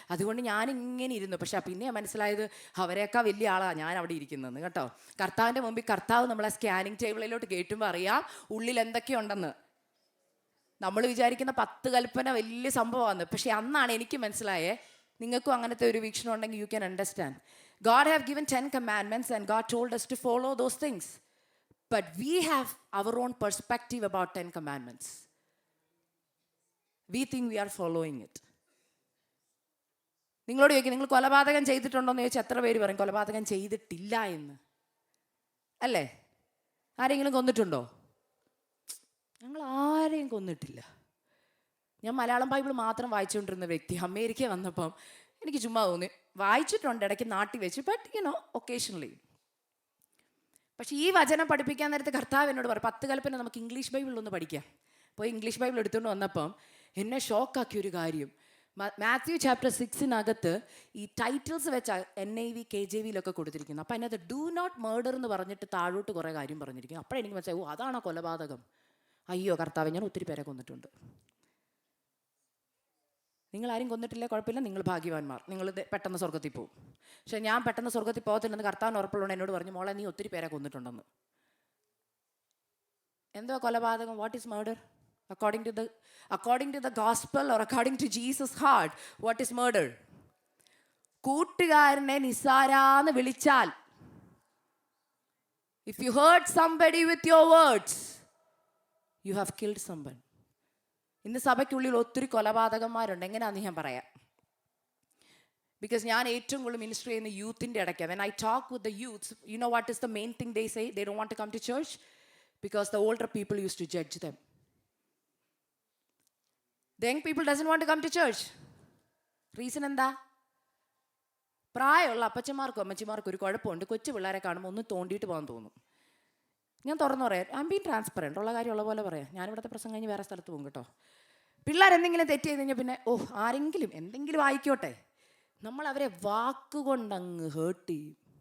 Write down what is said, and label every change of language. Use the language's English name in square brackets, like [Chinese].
[Malayalam] അതുകൊണ്ട് ഞാനിങ്ങനെ ഇരുന്നു. പക്ഷെ പിന്നെ മനസ്സിലായത് അവരെയൊക്കെ വലിയ ആളാണ് ഞാൻ അവിടെ ഇരിക്കുന്നതെന്ന് കേട്ടോ. കർത്താവിൻ്റെ മുമ്പിൽ കർത്താവ് നമ്മളെ സ്കാനിങ് ടേബിളിലോട്ട് കയറ്റുമ്പോൾ അറിയാം ഉള്ളിൽ എന്തൊക്കെയുണ്ടെന്ന്. നമ്മൾ വിചാരിക്കുന്ന 10 കൽപ്പന വലിയ സംഭവമാണ്. പക്ഷെ അന്നാണ് എനിക്ക് മനസ്സിലായേ, നിങ്ങൾക്കും അങ്ങനത്തെ ഒരു വീക്ഷണം ഉണ്ടെങ്കിൽ [English] You can understand. God have given 10 commandments and God told us to follow those things. But we have our own perspective about 10 commandments. We think we are following it. [Malayalam] നിങ്ങളോട് ചോദിക്കും, നിങ്ങൾ കൊലപാതകം ചെയ്തിട്ടുണ്ടോ എന്ന് ചോദിച്ചാൽ എത്ര പേര് പറയും കൊലപാതകം ചെയ്തിട്ടില്ല എന്ന്? അല്ലേ? ആരെങ്കിലും കൊന്നിട്ടുണ്ടോ? ഞങ്ങൾ ആരെയും കൊന്നിട്ടില്ല. ഞാൻ മലയാളം ബൈബിൾ മാത്രം വായിച്ചുകൊണ്ടിരുന്ന വ്യക്തി. അമേരിക്ക വന്നപ്പം എനിക്ക് ചുമ്മാ തോന്നി, വായിച്ചിട്ടുണ്ട് ഇടയ്ക്ക് നാട്ടി വെച്ച്, [English] But occasionally. [Malayalam] പക്ഷേ ഈ വചനം പഠിപ്പിക്കാൻ നേരത്തെ കർത്താവ് എന്നോട് പറയും 10 കൽപ്പന നമുക്ക് ഇംഗ്ലീഷ് ബൈബിളിലൊന്ന് പഠിക്കാം. പോയി ഇംഗ്ലീഷ് ബൈബിൾ എടുത്തുകൊണ്ട് വന്നപ്പം എന്നെ ഷോക്കാക്കിയൊരു കാര്യം, മാത്യു ചാപ്റ്റർ 6 ഈ ടൈറ്റിൽസ് വെച്ച് NIV KJV കൊടുത്തിരിക്കുന്നു. അപ്പം അതിനകത്ത് [English] do not murder [Malayalam] എന്ന് പറഞ്ഞിട്ട് താഴോട്ട് കുറേ കാര്യം പറഞ്ഞിരിക്കുന്നു. അപ്പോഴെനിക്ക് മനസ്സിലായി, അതാണോ കൊലപാതകം? അയ്യോ കർത്താവ്, ഞാൻ ഒത്തിരി പേരെ കൊന്നിട്ടുണ്ട്. നിങ്ങളാരും കൊന്നിട്ടില്ല, കുഴപ്പമില്ല, നിങ്ങൾ ഭാഗ്യവാന്മാർ, നിങ്ങൾ പെട്ടെന്ന് സ്വർഗത്തിൽ പോകും. പക്ഷേ ഞാൻ പെട്ടെന്ന് സ്വർഗത്തിൽ പോകത്തില്ലെന്ന് കർത്താവിന് ഉറപ്പുള്ളതുകൊണ്ട് എന്നോട് പറഞ്ഞു, മോളെ നീ ഒത്തിരി പേരെ കൊന്നിട്ടുണ്ടെന്ന്. എന്തോ കൊലപാതകം? [English] What is murder? According to the gospel or according to Jesus' heart, what is murder? [Malayalam] കൂട്ടുകാരനെ നിസാരാന്ന് വിളിച്ചാൽ, [English] if you hurt somebody with your words, you have killed someone. [Malayalam] ഇന്ന് സഭയ്ക്കുള്ളിൽ ഒത്തിരി കൊലപാതകന്മാരുണ്ട്. എങ്ങനെയാണെന്ന് ഞാൻ പറയാം. ബിക്കോസ് ഞാൻ ഏറ്റവും കൂടുതൽ മിനിസ്റ്റർ ചെയ്യുന്ന യൂത്തിൻ്റെ ഇടയ്ക്കാണ്. [English] When I talk with the youths, you know what is the main thing they say? They don't want to come to church because the older people used to judge them. The young people doesn't want to come to church. [Malayalam] Reason എന്താ? പ്രായമുള്ള അപ്പച്ചന്മാർക്കും അമ്മച്ചിമാർക്കും ഒരു കുഴപ്പമുണ്ട്, കൊച്ചു പിള്ളേരെ കാണുമ്പോൾ ഒന്ന് തോണ്ടിയിട്ട് പോകാൻ തോന്നും. ഞാൻ തുറന്നു പറയാം, [English] I am being transparent, [Malayalam] ഉള്ള കാര്യം ഉള്ള പോലെ പറയാം. ഞാനിവിടുത്തെ പ്രസംഗം കഴിഞ്ഞ് വേറെ സ്ഥലത്ത് പോകും കേട്ടോ. പിള്ളേരെന്തെങ്കിലും തെറ്റ് ചെയ്ത് കഴിഞ്ഞാൽ പിന്നെ ആരെങ്കിലും എന്തെങ്കിലും ആയിക്കോട്ടെ, നമ്മൾ അവരെ വാക്കുകൊണ്ടങ്ങ് ഹേർട്ട് ചെയ്യും.